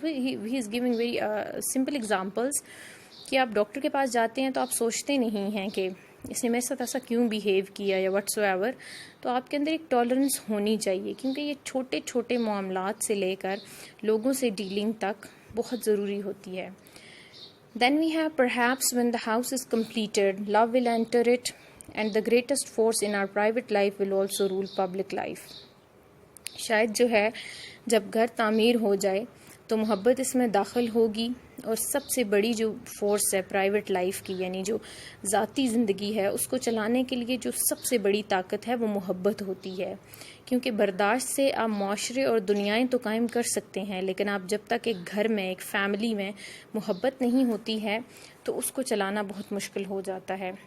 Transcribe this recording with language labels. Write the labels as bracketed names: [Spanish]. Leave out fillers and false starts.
[English] ہی is giving very simple examples [Urdu] کہ آپ doctor کے پاس جاتے ہیں تو آپ سوچتے نہیں ہیں کہ اس نے میرے ساتھ ایسا کیوں بیہیو کیا یا [English] Whatsoever. [Urdu] تو آپ کے اندر ایک ٹالرنس ہونی چاہیے, کیونکہ یہ چھوٹے چھوٹے معاملات سے لے کر لوگوں سے ڈیلنگ تک بہت ضروری ہوتی ہے. [English] Then we have perhaps when the house is completed, love will enter it, and the greatest force in our private life will also rule public life. [Urdu] شاید جو ہے جب گھر تعمیر ہو جائے تو محبت اس میں داخل ہوگی, اور سب سے بڑی جو فورس ہے پرائیویٹ لائف کی, یعنی جو ذاتی زندگی ہے, اس کو چلانے کے لیے جو سب سے بڑی طاقت ہے وہ محبت ہوتی ہے. کیونکہ برداشت سے آپ معاشرے اور دنیائیں تو قائم کر سکتے ہیں, لیکن آپ جب تک ایک گھر میں, ایک فیملی میں محبت نہیں ہوتی ہے تو اس کو چلانا بہت مشکل ہو جاتا ہے.